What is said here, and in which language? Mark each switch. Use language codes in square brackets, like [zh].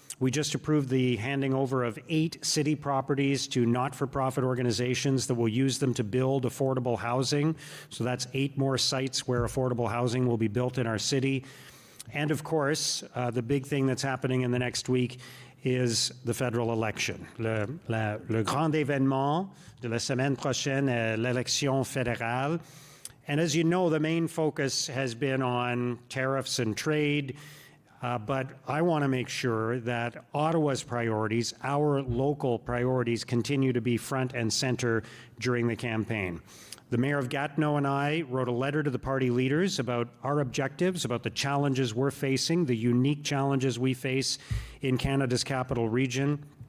[en] We just approved the handing over of 8 city properties to not-for-profit organizations that will use them to build affordable housing. So that's 8 more sites where affordable housing will be built in our city. And of course, the big thing that's happening in the next week is the federal election. [fr] Le grand événement de la semaine prochaine est l'élection fédérale. [en] And as you know, the main focus has been on tariffs and trade. But I want to make sure that Ottawa's priorities, our local priorities, continue to be front and center during the campaign. The Mayor of Gatineau and I wrote a letter to the party leaders about our objectives, about the challenges we're facing, the unique challenges we face in Canada's capital region.